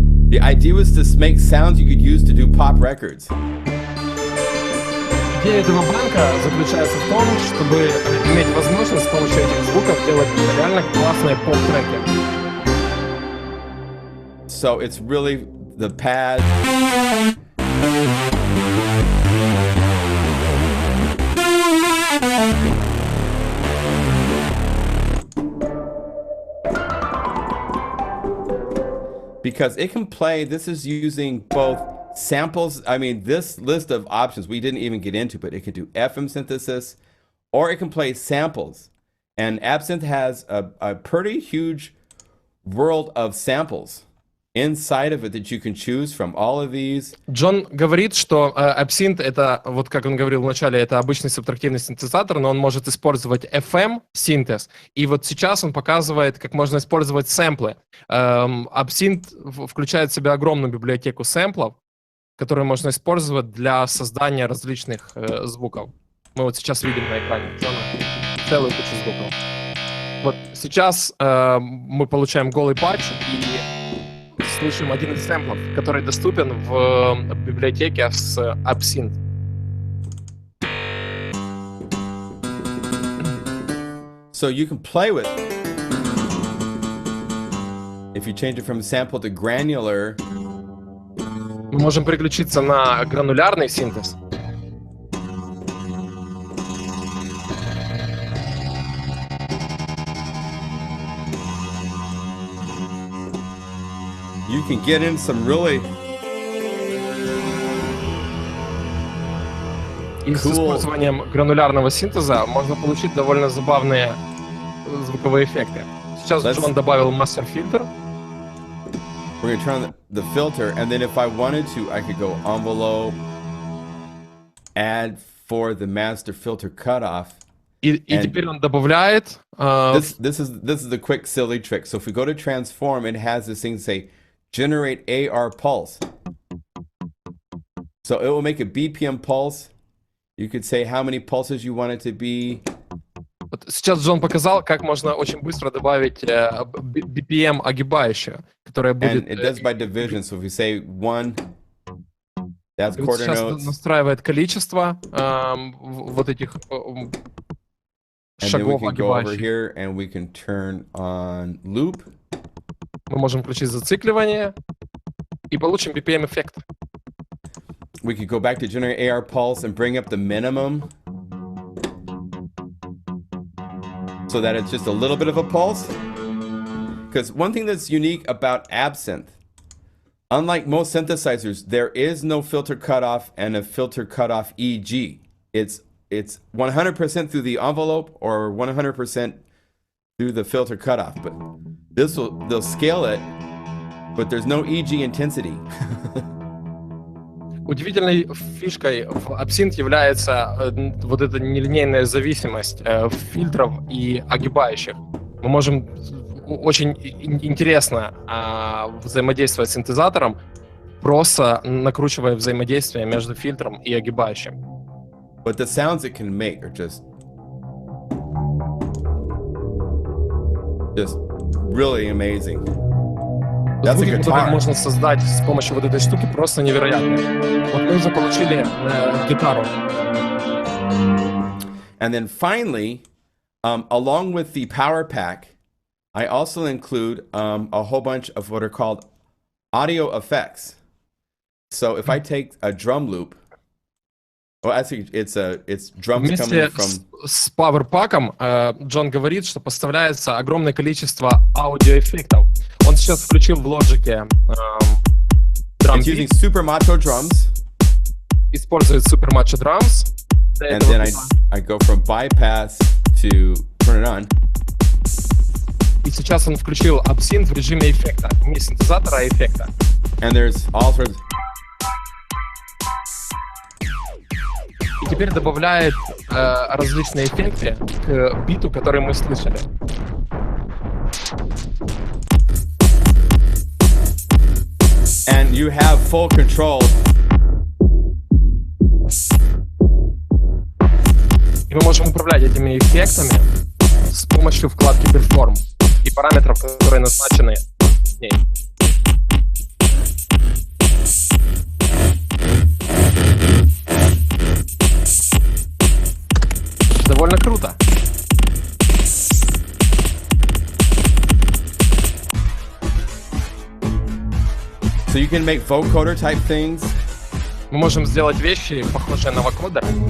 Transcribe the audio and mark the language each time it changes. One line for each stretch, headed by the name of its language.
English: The idea was to make sounds you could use to do pop records.
Russian: Идея этого банка заключается в том, чтобы иметь возможность с помощью этих звуков делать реально классные поп-треки.
English: So it's really the pad. Because it can play, this is using both samples. I mean, this list of options we didn't even get into, but it can do FM synthesis, or it can play samples. And Absynth has a pretty huge world of samples inside of it that you can choose from all of these.
Russian: Джон говорит, что Absynth это, вот как он говорил вначале, это обычный субтрактивный синтезатор, но он может использовать FM синтез. И вот сейчас он показывает, как можно использовать сэмплы. Absynth включает в себя огромную библиотеку сэмплов, которые можно использовать для создания различных звуков. Мы вот сейчас видим на экране Джона целую кучу звуков. Вот сейчас мы получаем голый патч и слышим один из сэмплов, который доступен в библиотеке с Absynth.
English: So you can play with it. If you change it from sample to granular.
Russian: Мы можем переключиться на гранулярный синтез.
English: You can get in some really
Russian: И с использованием гранулярного синтеза можно получить довольно забавные звуковые эффекты. Сейчас Джон добавил мастер-фильтр.
English: We're going to turn on the filter, and then if I wanted to, I could go envelope. add for the master filter cutoff.
Russian: И теперь он добавляет...
English: This is the quick silly trick. So if we go to transform, it has this thing say generate AR pulse. So it will make a BPM pulse. You could say how many pulses you want it to be.
Russian: Вот сейчас Джон показал, как можно очень быстро добавить BPM огибающую, которая будет...
English: And it does by division. So if we say 1, that's quarter
Russian: сейчас
English: notes.
Russian: Настраивает количество вот этих шагов
English: And then we can go over
Russian: огибающих.
English: here and we can turn on loop.
Russian: Мы можем включить зацикливание и получим BPM эффект.
English: We could go back to generate AR pulse and bring up the minimum so that it's just a little bit of a pulse. Because one thing that's unique about Absynth, unlike most synthesizers, there is no filter cutoff and a filter cutoff EG. It's 100% through the envelope or 100% through the filter cutoff. But they'll scale it, but there's no EG intensity.
Russian: Удивительной фишкой в Absynth является вот эта нелинейная зависимость фильтров и огибающих. Мы можем очень интересно взаимодействовать с синтезатором, просто накручивая взаимодействие между фильтром и огибающим.
English: But the sounds it can make are just really amazing. That's a
Russian: Звуки, которые
English: guitar.
Russian: можно создать с помощью вот этой штуки, просто невероятные. Вот мы уже получили гитару.
English: And then finally, along with the power pack, I also include a whole bunch of what are called audio effects. So if I take a drum loop, well, actually, it's drums coming
Russian: Вместе
English: from.
Russian: с пауэрпаком Джон говорит, что поставляется огромное количество аудиоэффектов. Он сейчас включил в лоджике
English: It's using super macho drums.
Russian: использует Super Macho Drums.
English: And then I go from bypass to turn it on.
Russian: И сейчас он включил Absynth в режиме эффекта. Не синтезатора, а эффекта.
English: And there's all sorts.
Russian: И теперь добавляет различные эффекты к биту, который мы слышали.
English: And you have full control.
Russian: И мы можем управлять этими эффектами с помощью вкладки Perform и параметров, которые назначены в ней. Довольно круто.
English: So you can make vocoder type things.
Russian: Мы можем сделать вещи, похожие на вокодер.